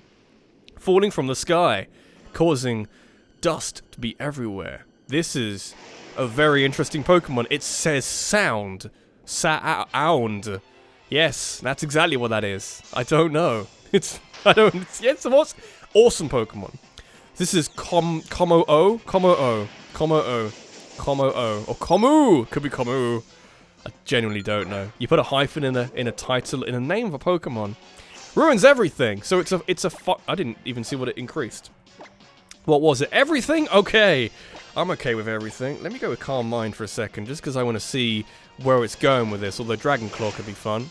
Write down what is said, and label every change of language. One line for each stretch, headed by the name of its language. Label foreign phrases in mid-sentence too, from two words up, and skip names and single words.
English: Falling from the sky, causing dust to be everywhere. This is a very interesting Pokemon. It says sound. Sound. Yes, that's exactly what that is. I don't know. It's what's awesome Pokemon. This is Kommo-o. Kommo-o. Kommo-o. Kommo-o. Or Kommo! Could be Kommo. I genuinely don't know. You put a hyphen in a title, in a name of a Pokemon. Ruins everything. So I didn't even see what it increased. What was it? Everything? Okay. I'm okay with everything. Let me go with Calm Mind for a second, just because I want to see where it's going with this, although Dragonclaw could be fun.